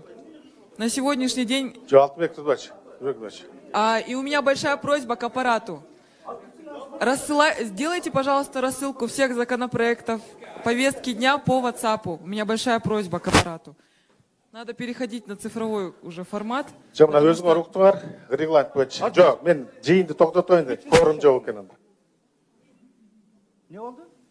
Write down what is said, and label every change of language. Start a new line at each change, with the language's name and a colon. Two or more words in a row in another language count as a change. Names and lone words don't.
Russian: На сегодняшний день... И у меня большая просьба к аппарату. Сделайте, пожалуйста, рассылку всех законопроектов, повестки дня по WhatsApp. У меня большая просьба к аппарату. Надо переходить на цифровой уже формат.
Kyrgyz: Мына өзүңөр уктуңар, регламент боюнча. Жок, мен жыйынды токтотоюн деп, форум жок экен анда. Не болду?